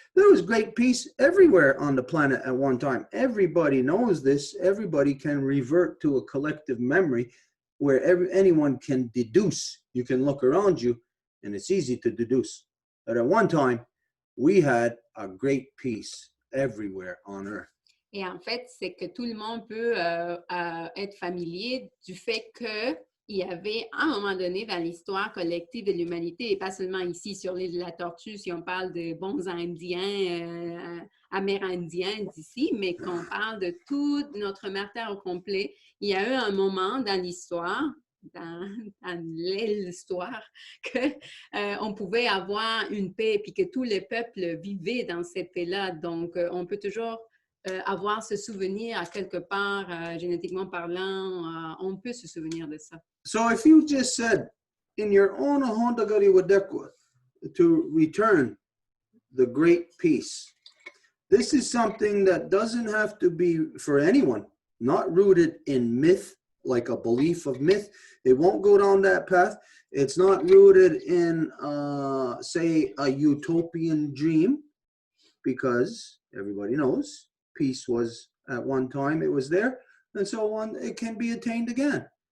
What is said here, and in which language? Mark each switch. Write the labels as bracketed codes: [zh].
[en] There was great peace everywhere on the planet at one time. Everybody knows this. Everybody can revert to a collective memory where anyone can deduce. You can look around you and it's easy to deduce that at one time we had a great peace everywhere on earth. [fr] Et en fait, c'est que tout le monde peut être familier du fait qu'il y avait, à un moment donné, dans l'histoire collective de l'humanité, et pas seulement ici sur l'île de la Tortue, si on parle de bons Indiens, Amérindiens d'ici, mais qu'on parle de toute notre mère Terre au complet, il y a eu un moment dans l'histoire, dans l'histoire, qu'on pouvait avoir une paix, puis que tous les peuples vivaient dans cette paix-là. Donc, on peut toujours avoir ce souvenir à quelque part, génétiquement parlant, on peut se souvenir de ça. [en] So if you just said in your own Ahondagari Wadekwa to return the great peace, this is something that doesn't have to be for anyone, not rooted in myth, like a belief of myth. It won't go down that path. It's not rooted in, say, a utopian dream, because everybody knows peace was at one time, it was there, and so on, it can be attained again.